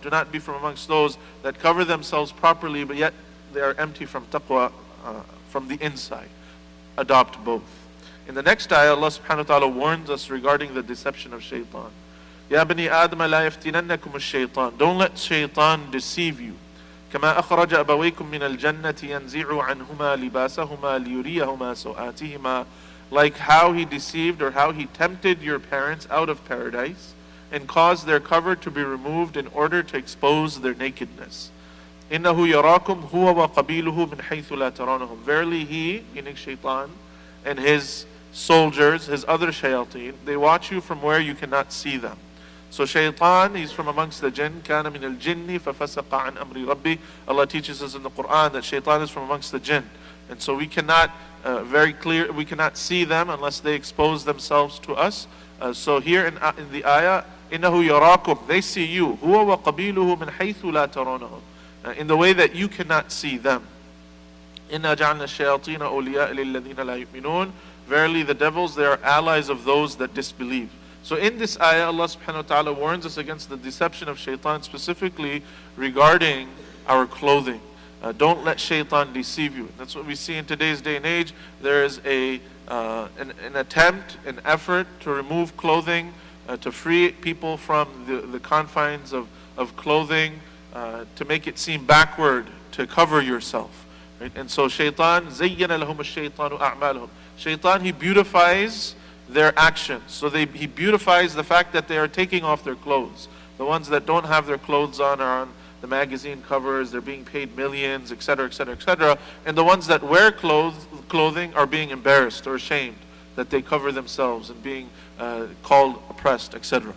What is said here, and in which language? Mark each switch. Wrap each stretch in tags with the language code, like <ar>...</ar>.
<en>Do not be from amongst those that cover themselves properly, but yet they are empty from taqwa from the inside. Adopt both. In the next ayah, Allah subhanahu wa ta'ala warns us regarding the deception of shaitan.</en> <ar>Ya bani Adam la yaftinannakum ash-shaytan.</ar> <en>Don't let shaitan deceive you.</en> <ar>كما أخرج أبويكم من الجنة ينزع عنهما لباسهما ليريهما سوآتهما.</ar> <en>Like how he deceived or how he tempted your parents out of paradise and caused their cover to be removed in order to expose their nakedness.</en> <ar>إنه يراكم هو وقبيله من حيث لا ترونهم.</ar> <en>Verily he, meaning shaitan, and his soldiers, his other shayateen, they watch you from where you cannot see them. So shaitan, he's from amongst the jinn.</en> <ar>كَانَ مِنَ الْجِنِّ فَفَسَقَ عَنْ أَمْرِ رَبِّهِ.</ar> <en>Allah teaches us in the Quran that shaitan is from amongst the jinn. And so we cannot, we cannot see them unless they expose themselves to us. So here in the ayah,</en> <ar>إِنَّهُ يَرَاكُمْ,</ar> <en>they see you.</en> <ar>هُوَ وَقَبِيلُهُ مِنْ حَيْثُ لَا تَرَوْنَهُمْ,</ar> <en>in the way that you cannot see them.</en> <ar>إِنَّا جَعَلْنَا الشَّيَاطِينَ أَوْلِيَاءَ لِلَّذِينَ لَا يُؤْمِنُونَ.</ar> <en>Verily the devils, they are allies of those that disbelieve. So in this ayah, Allah subhanahu wa ta'ala warns us against the deception of shaitan, specifically regarding our clothing. Don't let shaitan deceive you. That's what we see in today's day and age. There is an attempt, an effort to remove clothing, to free people from the confines of clothing, to make it seem backward, to cover yourself. Right? And so shaitan,</en> <ar>زَيَّنَ لَهُمُ الشَّيْطَانُ أَعْمَالَهُم.</ar> <en>Shaitan, he beautifies their actions. So he beautifies the fact that they are taking off their clothes. The ones that don't have their clothes on are on the magazine covers, they're being paid millions, etc., etc., etc. And the ones that wear clothing are being embarrassed or ashamed that they cover themselves and being called oppressed, etc.</en>